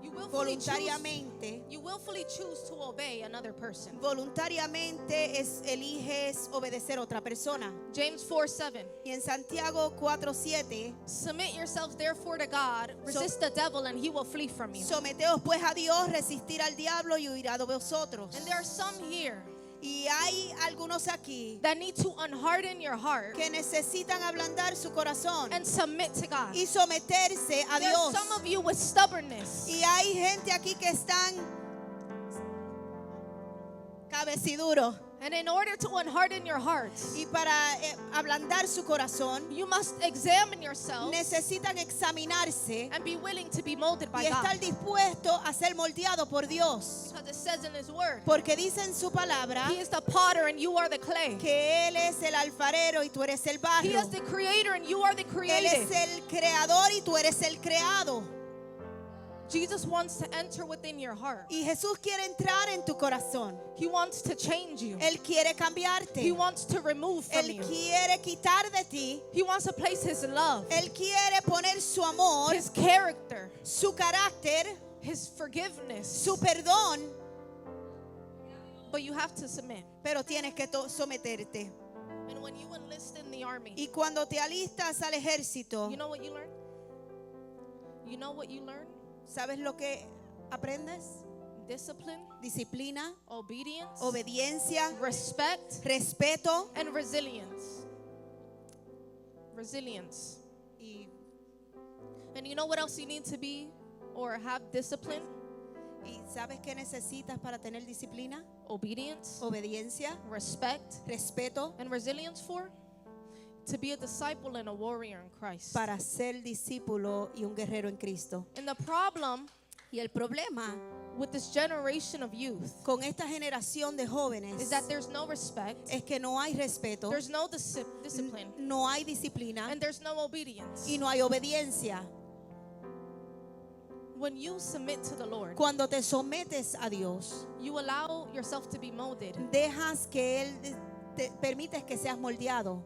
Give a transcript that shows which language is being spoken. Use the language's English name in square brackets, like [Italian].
[Spanish] voluntariamente voluntariamente [English] choose to obey another person. [Spanish] eliges obedecer a otra persona. [English] James 4:7. [Spanish] Y en Santiago 4:7, [English] Submit yourselves therefore to God, resist the devil and he will flee from you. [Spanish] someteos pues a Dios, resistir al diablo y huirá de vosotros. [English] And there are some here [Spanish] Y hay algunos aquí [English] that need to unharden your heart [Spanish] que necesitan ablandar su corazón [English] and submit to God. [Spanish] y someterse a [English] There's [Spanish] Dios. [English] some of you with stubbornness. [Spanish] Y hay gente aquí que están cabeciduro. [English] And in order to unharden your hearts, [Spanish] Y para ablandar su corazón, [English] you must examine yourself [Spanish] necesitan examinarse [English] and be willing to be molded by [Spanish] y estar [English] God. [Spanish] dispuesto a ser moldeado por Dios. [English] Because it says in His Word, [Spanish] Porque dice en su palabra [English] He is the potter and you are the clay. [Spanish] que Él es el alfarero y tú eres el [English] He [Spanish] barro. [English] is the creator and you are the [Spanish] Él [English] created. [Spanish] es el creador y tú eres el creado. [English] Jesus wants to enter within your heart. [Spanish] Y Jesús quiere entrar en tu corazón. [English] He wants to change you. [Spanish] Él quiere cambiarte. [English] He wants to remove from [Spanish] Él [English] you. [Spanish] quiere quitar de ti. [English] He wants to place His love, [Spanish] Él quiere poner su amor, [English] His character, [Spanish] su carácter, [English] His forgiveness. [Spanish] su perdón, [English] But you have to submit. [Spanish] pero tienes que someterte. [English] And when you enlist in the army, [Spanish] Y cuando te alistas al ejército, [English] you know what you learn? You know what you learn? [Spanish] ¿sabes lo que aprendes? [English] Discipline, [Spanish] Disciplina, [English] obedience, [Spanish] obediencia, [English] respect, [Spanish] respeto [English] and resilience. Resilience. [Spanish] y, [English] And you know what else you need to be or have discipline? [Spanish] y ¿sabes qué necesitas para tener disciplina? [English] Obedience, [Spanish] Obediencia, [English] respect, [Spanish] respeto, [English] and resilience for? To be a disciple and a warrior in Christ. [Spanish] para ser discípulo y un guerrero en Cristo. [English] And the problem [Spanish] Y el problema [English] with this generation of youth [Spanish] con esta generación de jóvenes [English] is that there's no respect, [Spanish] es que no hay respeto, [English] there's no discipline, [Spanish] no hay disciplina [English] and there's no obedience. [Spanish] y no hay obediencia. [English] When you submit to the Lord, [Spanish] Cuando te sometes a Dios, [English] you allow yourself to be molded [Spanish] dejas que Él te permites que seas moldeado